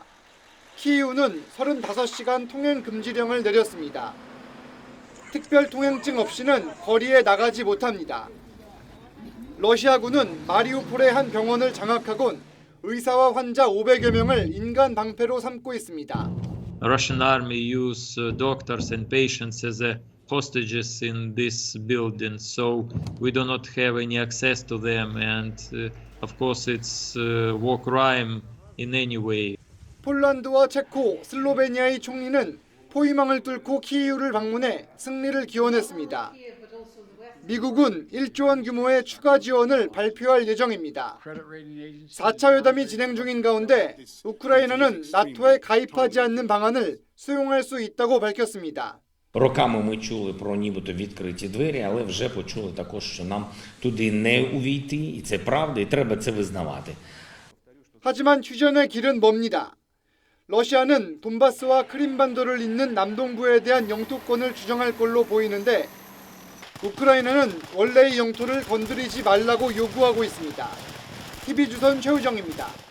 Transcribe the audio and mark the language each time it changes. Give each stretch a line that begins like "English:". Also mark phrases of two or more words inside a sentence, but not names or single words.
Korean: 키이우는 35시간 통행 금지령을 내렸습니다. 특별 통행증 없이는 거리에 나가지 못합니다. 러시아군은 마리우폴의 한 병원을 장악하곤 의사와 환자 500여 명을 인간 방패로 삼고 있습니다.
English: Russian army use doctors and patients as hostages in this building, so we do not have any access to them, and of course it's war crime in any way.
Korean: 폴란드와 체코, 슬로베니아의 총리는 포위망을 뚫고 키이우를 방문해 승리를 기원했습니다. 미국은 1조 원 규모의 추가 지원을 발표할 예정입니다. 4차 회담이 진행 중인 가운데 우크라이나는 나토에 가입하지 않는 방안을 수용할 수 있다고 밝혔습니다.
Ukrainian: Роками ми чули про нібито відкриті двері, але вже почули також, що нам туди не увійти, і це правда, і треба це визнавати.
Korean: 하지만 휴전의 길은 멉니다. 러시아는 돈바스와 크림반도를 잇는 남동부에 대한 영토권을 주장할 걸로 보이는데 우크라이나는 원래의 영토를 건드리지 말라고 요구하고 있습니다. TV조선 최우정입니다.